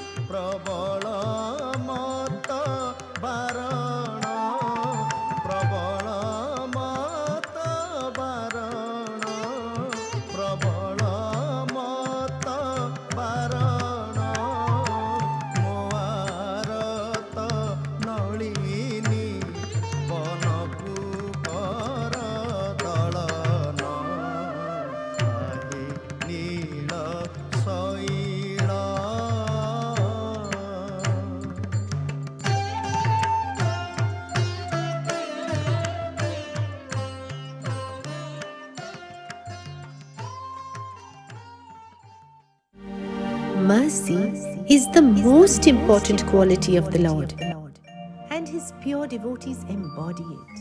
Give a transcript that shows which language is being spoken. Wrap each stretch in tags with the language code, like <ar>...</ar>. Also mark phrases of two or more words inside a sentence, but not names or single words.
<or>ପ୍ରବଳ ମତ ବାରଣ ପ୍ରବଳ ମତ ବାରଣ ପ୍ରବଳ ମତ ବାରଣ ମୋଆରତ ନଳିନୀ ବନକୁ କର ଦଳନ ଆହେ ନୀଳ ଶୈଳ</or> <en>Mercy is the most important quality of the Lord, and His pure devotees embody it.</en>